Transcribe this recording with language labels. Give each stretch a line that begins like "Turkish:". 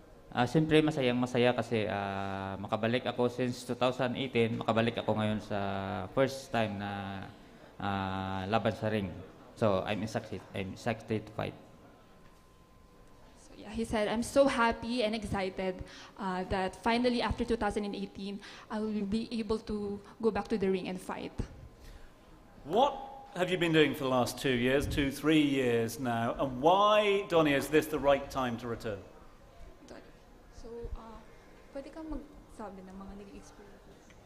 Filipino: Siyempre masaya kasi makabalik ako
English: since 2018,
Filipino: makabalik ako ngayon sa
English: first time
Filipino: na laban sa ring.
English: So I'm excited to fight. So yeah, he said, I'm so happy and excited that finally after 2018, I will be able to go back to the ring and fight. What have you been doing for the last 2 years, 3 years now, and why, Donny, is this the right time to return?
Filipino: So, pwede kang magsabi ng mga naging experiences.